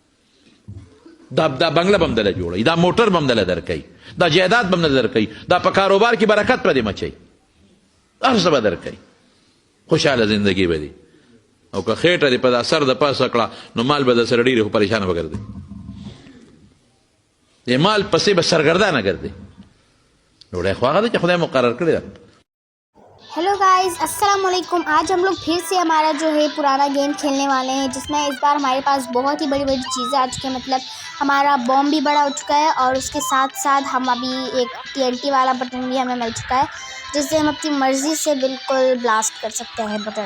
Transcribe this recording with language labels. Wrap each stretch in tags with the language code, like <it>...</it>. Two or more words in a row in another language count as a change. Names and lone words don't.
<ps>دا بنگله به هم دله جوړوي، دا موټر به هم دله درکوي، دا جایداد به هم دله درکوي، دا په کاروبار کې برکت به دې مچوي، هر څه به درکوي، خوشحاله زندګي به دي. او که خېټه دې په دا سر د پاسه کړه نو مال به د سره ډېرې خو پریشانه به ګرځي، دې مال پسې به سرګردانه ګرځي. ډوډۍ خو هغه ده چې خدای مقرر کړې ده.</ps> <en>Hello guys,</en> <ar>السلام عليكم.</ar> <hi>आज हम लोग फिर से हमारा जो है पुराना गेम खेलने वाले हैं, जिसमें इस बार हमारे पास बहुत ही बड़ी बड़ी चीज़ें आ चुकी हैं। मतलब हमारा बॉम्ब भी बड़ा हो चुका है और उसके साथ साथ हम अभी एक TNT वाला बटन भी हमें मिल चुका है, जिससे हम अपनी मर्ज़ी से बिल्कुल ब्लास्ट कर सकते हैं बटन।</hi>